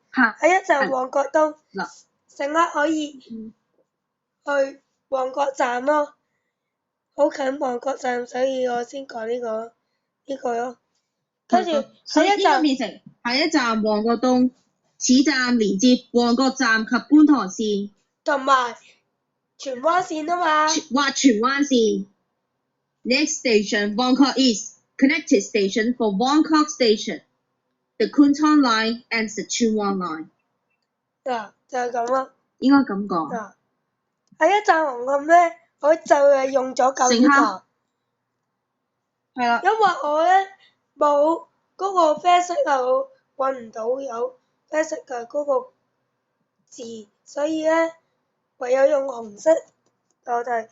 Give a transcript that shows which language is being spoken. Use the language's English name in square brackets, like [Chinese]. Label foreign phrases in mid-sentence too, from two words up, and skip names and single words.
[Cantonese] 喺一站旺角東，乘客可以去旺角站咯，好近旺角站，所以我先講呢個咯。跟住所以喺一站變成下一站旺角東，此站連接旺角站及觀塘線同埋荃灣線啊嘛。 [English] 或荃灣線。Next station Bangkok East connected station for Bangkok Station, the Kwun Tong Line and the Tsuen Wan Line。 [Cantonese] 嗱，就係咁咯。應該咁講。嗱，喺一站紅磡咧，我就係用咗舊月台，係啦。因為我咧冇嗰個啡色啊，我揾唔到有啡色嘅嗰個字，所以咧唯有用紅色代替。